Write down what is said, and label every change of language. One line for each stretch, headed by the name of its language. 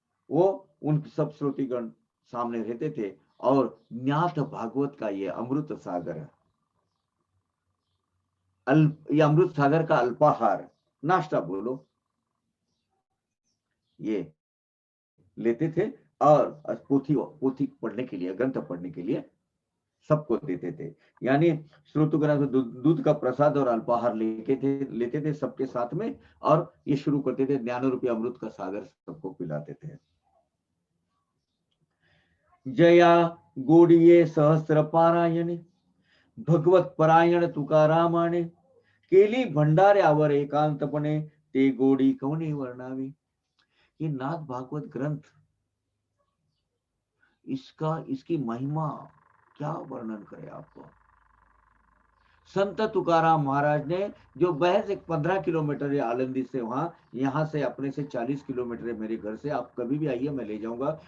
Hindi: वो उन सब श्रोतिगण सामने रहते थे और न्याथ भागवत का ये अमृत सागर, ये अमृत सागर का अल्पाहार, नाश्ता बोलो, ये लेते थे और पोथी पोथी पढ़ने के लिए, ग्रंथ पढ़ने के लिए सबको देते थे। यानी श्रोतुगण दूध का प्रसाद और अल्पाहार लेते थे सबके साथ में, और ये शुरू करते थे ज्ञान रूपी अमृत का सागर सबको पिलाते थे।
Marathi: जया गोडिये सहस्र पारायण, भगवत परायण तुकारामाने, केली भंडाऱ्यावर एकांतपणे, ते गोडी कोणी वर्णावी।
Hindi: ये नाथ भागवत ग्रंथ, इसकी महिमा क्या वर्णन करे आपको। संत तुकाराम महाराज ने जो महज एक 15 किलोमीटर है आलंदी से, वहां यहाँ से अपने से 40 किलोमीटर है मेरे घर से, आप कभी भी आइए मैं ले जाऊंगा।